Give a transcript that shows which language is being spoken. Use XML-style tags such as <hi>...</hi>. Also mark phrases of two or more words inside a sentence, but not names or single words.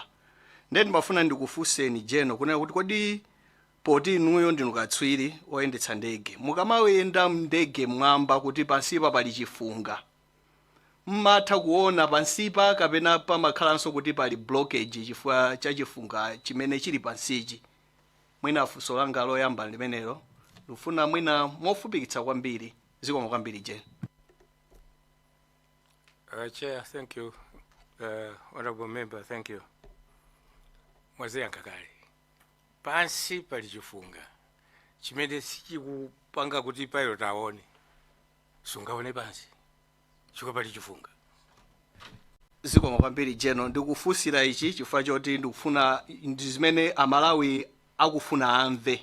<ny>Ndeni mafuna ndikufunseni Jeno kunena kuti kodi poti inuyo ndinu katswiri oyendetsa ndege, mukamayenda ndege mwamba kuti pansipa pali chifunga, mmatha kuona pansipa kapena pamakhalanso kuti pali blockage chifukwa cha chifunga chimene chili pansichi? Mwina funso langa loyamba limenelo lufuna mwina mofupikitsa kwambiri. Zikomo kwambiri Jeno.</ny> <en>Chair, thank you. Honorable member, thank you.</en> <ny>Mwaziyankha kale. Pansi pali chifunga chimene sichikupanga kuti pilot aone, sungaone pansi chiko pali chifunga. Zikomo kwambiri Jeno, ndikufunsira ichi chifukwa choti ndikufuna ndi zimene Amalawi akufuna amve.</ny>